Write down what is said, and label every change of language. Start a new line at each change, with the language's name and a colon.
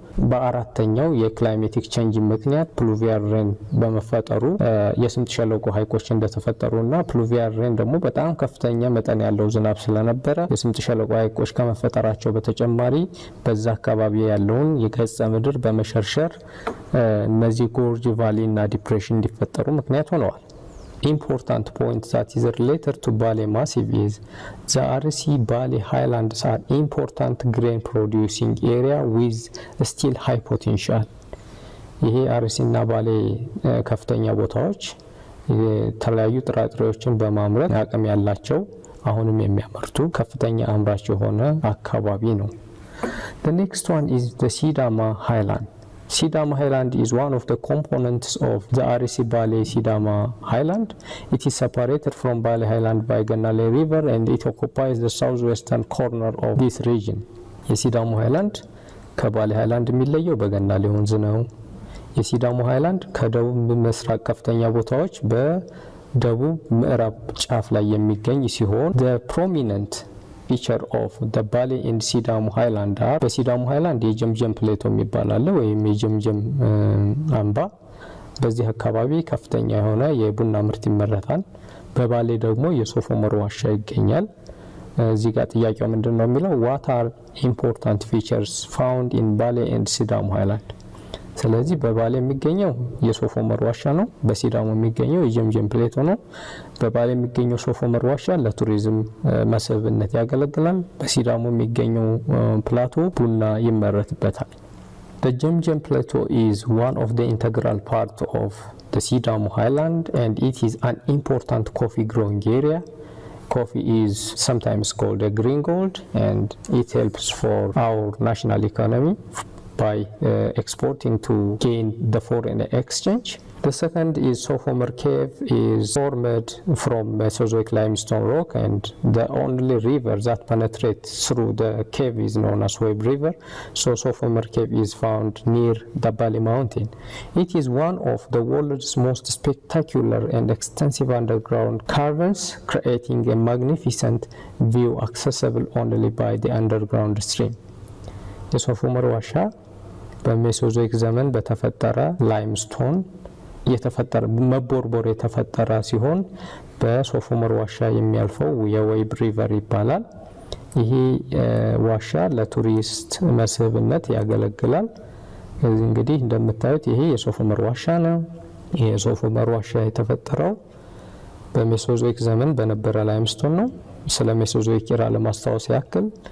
Amharic: በአራተኛው የክላይሜቲክ ቼንጅ ምክንያት ፕሉቪያል ሬን በመፈጠሩ የስምጥ ሸለቆ ሀይቆች እንደተፈጠሩና ፕሉቪያል ሬን ደግሞ በጣም ከፍተኛ መጠን ያለው ዝናብ ስለነበረ የስምጥ ሸለቆ ሀይቆች ከመፈጠራቸው በተጨማሪ በዛ አካባቢ ያለውን የገጸ ምድር በመሸርሸር እነዚህ ጎርጅ ቫሊ እና ዲፕሬሽን እንዲፈጠሩ ምክንያት ሆነዋል።
English: important point that is related to Bale Massif is the RC Bale Highlands are important grain producing area with still high potential.
Amharic: ይሄ አርሲ እና ባሌ ከፍተኛ ቦታዎች የተለያዩ ጥራጥሬዎችን በማምረት አቅም ያላቸው አሁንም የሚያመርቱ ከፍተኛ አምራች የሆነ አካባቢ ነው።
English: The next one is the Shirama Highland. Shirama Highland is one of the components of the Arisi Bale Shirama Highland. It is separated from Bale Highland by Ganale River and it occupies the southwestern corner of this region.
Amharic: የሲዳሞ ሃይላንድ ከባሌ ሃይላንድ የሚለየው በገናሌ ወንዝ ነው። የሲዳሞ ሃይላንድ ከደቡብ ምስራቅ ከፍተኛ ቦታዎች በደቡብ ምዕራብ ጫፍ ላይ የሚገኝ ሲሆን
English: the prominent feature of the Bale and Shirama Highland are
Amharic: በሲዳሞ ሃይላንድ የጀምጀም ፕሌቶ የሚባላል ወይም የጀምጀም አምባ በዚህ አካባቢ ከፍተኛ የሆነ የቡና ምርት ይመረታል። በባሌ ደግሞ የሶፍ ዑመር ዋሻ ይገኛል። እዚህ ጋር ጥያቄው ምንድነው የሚለው
English: what are important features found in Bale and Shirama Highland?
Amharic: ስለዚህ በባሌ የሚገኘው የሶፍ ዑመር ዋሻ ነው። በሲዳሞ የሚገኘው የጀምጀም ፕሌቶ ነው። በባሌ የሚገኘው ሶፍ ዑመር ዋሻ ለቱሪዝም መስህብነት ያገለግላል። በሲዳሞ የሚገኘው ፕላቶ ቡና ይመረትበታል።
English: The Jemjem Plateau is one of the integral part of the Shirama Highland and it is an important coffee growing area. Coffee is sometimes called a green gold and it helps for our national economy by exporting to gain the foreign exchange. The second is Sof ዑመር Cave is formed from Mesozoic limestone rock and the only river that penetrates through the cave is known as Web River. So Sof ዑመር Cave is found near the Bali mountain. It is one of the world's most spectacular and extensive underground caverns, creating a magnificent view accessible only by the underground stream.
Amharic: የሶፍ ዑመር ዋሻ በሜሶዞይክ ዘመን በተፈጠረ ላይምስቶን የተፈጠረ መቦርቦር የተፈጠረ ሲሆን በሶፍ ዑመር ዋሻ የሚያልፈው የዌብ ሪቨር ይባላል። ይሄ ዋሻ ለቱሪስት መስህብነት ያገለግላል። እንግዲህ እንደምታዩት ይሄ የሶፍ ዑመር ዋሻ ነው። ይሄ የሶፍ ዑመር ዋሻ የተፈጠረው በሜሶዞይክ ዘመን በነበረ ላይምስቶን ነው። ስለ ሜሶዞይክ ኢራ ለማስታወስ ያክል